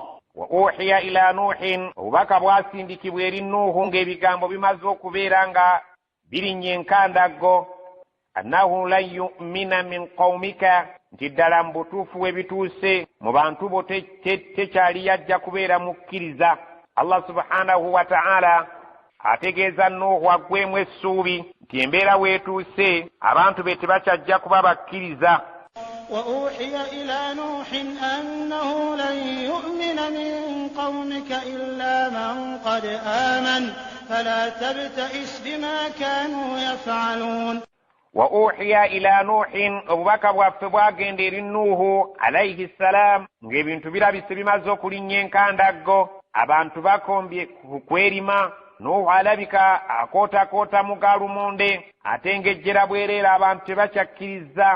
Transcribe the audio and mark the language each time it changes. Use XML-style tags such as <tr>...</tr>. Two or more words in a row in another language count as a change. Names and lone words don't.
<ar>وأوحي إلى نوح</ar> <lg>obubaka bwasindikibwa eri Nuhu ng'ebigambo bimaze okubeera nga birinnye enkandaggo</lg> <ar>أنه لن يؤمن من قومك</ar> <lg>nti ddala mu butuufu we bituuse mu bantu bo tekyali yajja kubeera mukkiriza.</lg> <ar>الله سبحانه وتعالى</ar> <lg>ategeeza Nuhu aggwemu essuubi nti embeera weetuuse abantu be tebakyajja kuba bakkiriza.</lg> <ar>وأوحي إلى نوح أنه لن يؤمن من قومك إلا من قد آمن فلا تبتئس بما كانوا يفعلون. وأوحي إلى نوح</ar> <lg>obubaka bwaffe bwagenda eri Nuhu</lg> <ar>عليه السلام</ar> <lg>ng'ebintu birabise bimaze okulinnya enkandaggo abantu bakombye kwerima. Nuhu alabika akootakoota mu gaalumonde ate ng'ejjera bwereera abantu tebakyakkiriza.</lg>